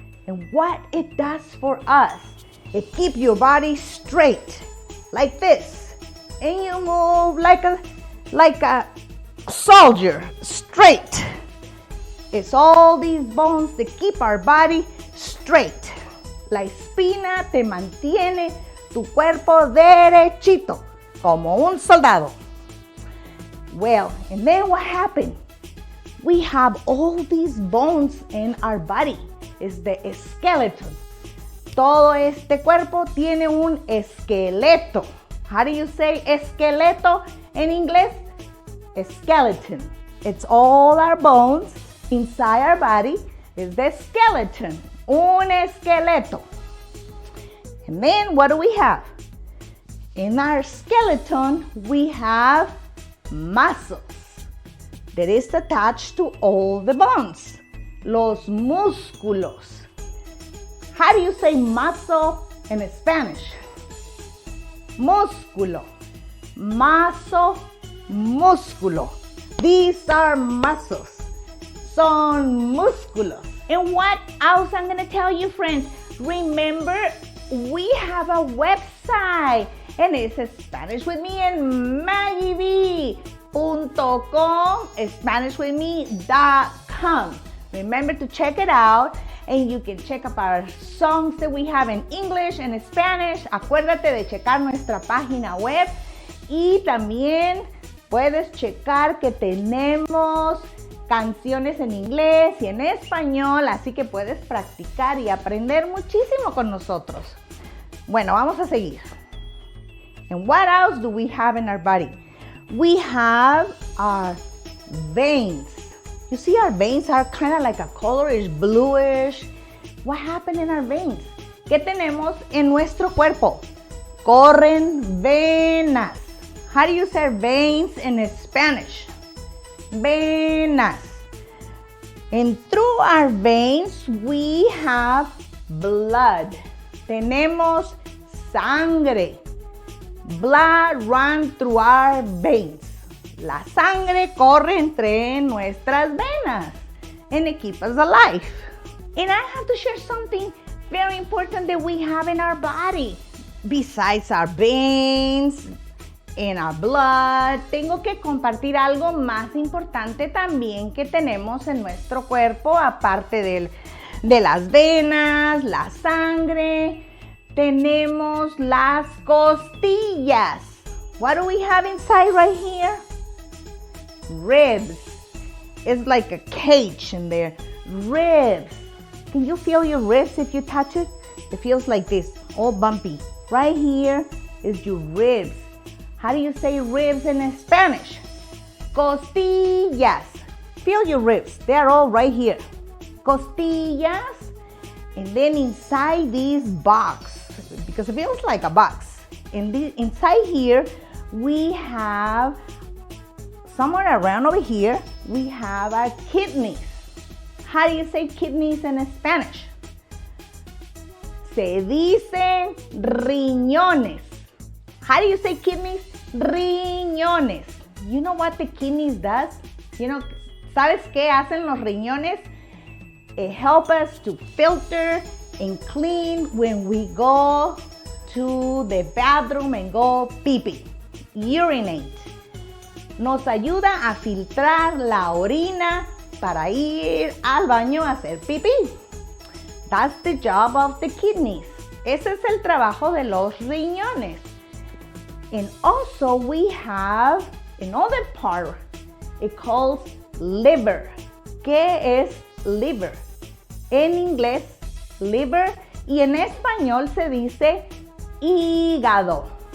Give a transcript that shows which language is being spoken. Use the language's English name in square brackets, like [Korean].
[English] And what it does for us, it keeps your body straight, like this. And you move like a soldier, straight. It's all these bones that keep our body straight. [Spanish] La espina te mantiene tu cuerpo derechito, como un soldado. [English] Well, and then what happened? We have all these bones in our body. It's the skeleton. [Spanish] Todo este cuerpo tiene un esqueleto. [English] How do you say esqueleto in English? A skeleton. It's all our bones inside our body is the skeleton. Un esqueleto. And then what do we have? In our skeleton, we have muscles that is attached to all the bones. Los músculos. How do you say muscle in Spanish? [Spanish] Músculo. Maso, músculo. [English] These are muscles. [Spanish] Son músculos. [English] And what else I'm going to tell you, friends? Remember, we have a website. And it's Spanish with Me and MaggieB.com, SpanishWithMe.com. Remember to check it out, and you can check up our songs that we have in English and Spanish. [Spanish] Acuérdate de checar nuestra página web, y también puedes checar que tenemos canciones en inglés y en español, así que puedes practicar y aprender muchísimo con nosotros. Bueno, vamos a seguir. [English] And what else do we have in our body? We have our veins. You see, our veins are kind of like a colorish, bluish. What happened in our veins? [Spanish] ¿Qué tenemos en nuestro cuerpo? Corren venas. [English] How do you say veins in Spanish? Venas. And through our veins, we have blood. [Spanish] Tenemos sangre. [English] Blood runs through our veins. [Spanish] La sangre corre entre nuestras venas, [English] and it keeps us alive. And I have to share something very important that we have in our body. Besides our veins and our blood, [Spanish] tengo que compartir algo más importante también que tenemos en nuestro cuerpo, aparte de las venas, la sangre. Tenemos las costillas. [English] What do we have inside right here? Ribs. It's like a cage in there. Ribs. Can you feel your ribs if you touch it? It feels like this, all bumpy. Right here is your ribs. How do you say ribs in Spanish? Costillas. Feel your ribs. They're all right here. [Spanish] Costillas. [English] And then inside this box, because it feels like a box. Inside here, we have, somewhere around over here, we have our kidneys. How do you say kidneys in Spanish? [Spanish] Se dicen riñones. [English] How do you say kidneys? Riñones. You know what the kidneys does? [Spanish] ¿Sabes qué hacen los riñones? [English] It helps us to filter and clean when we go to the bathroom and go pee-pee, urinate. [Spanish] Nos ayuda a filtrar la orina para ir al baño a hacer pipí. [English] That's the job of the kidneys. [Spanish] Ese es el trabajo de los riñones. [English] And also we have another part. It calls liver. [Spanish] ¿Qué es [English] liver? [Spanish] En inglés, liver, y en español se dice hígado.